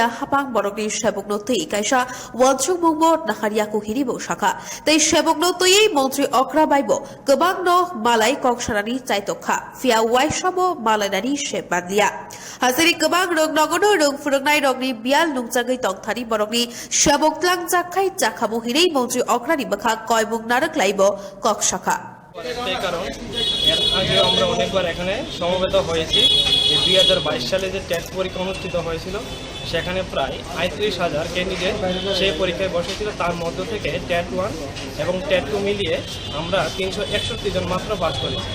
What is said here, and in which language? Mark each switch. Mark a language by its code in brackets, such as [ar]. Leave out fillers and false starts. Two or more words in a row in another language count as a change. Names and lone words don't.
[trp] हापां बरकनि सेबकनथि कायसा वनसुंमुंबो नाहारियाखौ हिरिबो शाखा तै सेबकनथयै मन्त्रि अक्रा बायबो गोबां न मालाय ककसारानि चाइतखा फिया वाइसाबो मालायनानि शेबादलिया हाजिरि गोबां रों नगनो रों फोरोंनाय रगनि बियाल नुंजागै तंथानि बरकनि सेबकलां जाखाय जाखामु हिरै मन्त्रि अक्रानि बखा कयमुं नारकलाइबो ककसाखा [bn] কারণ এর আগে আমরা অনেকবার এখানে সমবেত হয়েছি যে 2022 সালে যে টেট পরীক্ষা অনুষ্ঠিত হয়েছিল সেখানে প্রায় ৩৫,০০০ ক্যান্ডিডেট সেই পরীক্ষায় বসেছিল। তার মধ্য থেকে টেট 1 এবং টেট 2 মিলিয়ে আমরা ৩৬১ জন মাত্র পাস করেছি।